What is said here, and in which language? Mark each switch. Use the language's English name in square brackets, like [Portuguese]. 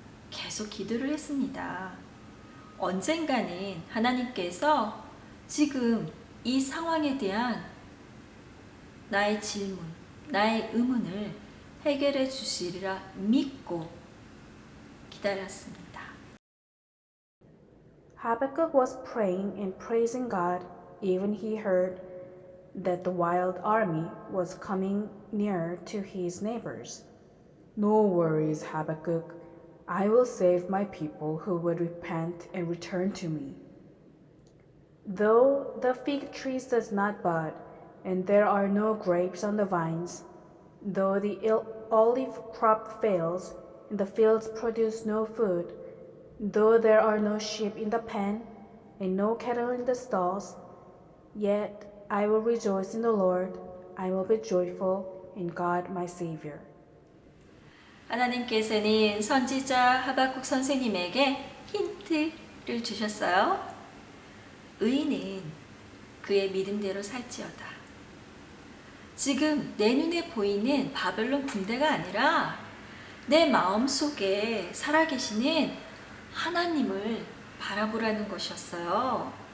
[Korean] 계속 기도를 했습니다. 언젠가는 하나님께서 지금 이 상황에 대한 나의 질문, 나의 의문을 해결해 주시리라 믿고 기다렸습니다. [English] Habakkuk was praying and praising God even he heard that the wild army was coming near to his neighbors. No worries, Habakkuk. I will save my people who would repent and return to me. Though the fig tree does not bud, and there are no grapes on the vines, though the olive crop fails, and the fields produce no food, though there are no sheep in the pen, and no cattle in the stalls, yet I will rejoice in the Lord, I will be joyful in God my Savior. [Korean] 하나님께서는 선지자 하박국 선생님에게 힌트를 주셨어요. 의인은 그의 믿음대로 살지어다. 지금 내 눈에 보이는 바벨론 군대가 아니라 내 마음속에 살아계시는 하나님을 바라보라는 것이었어요.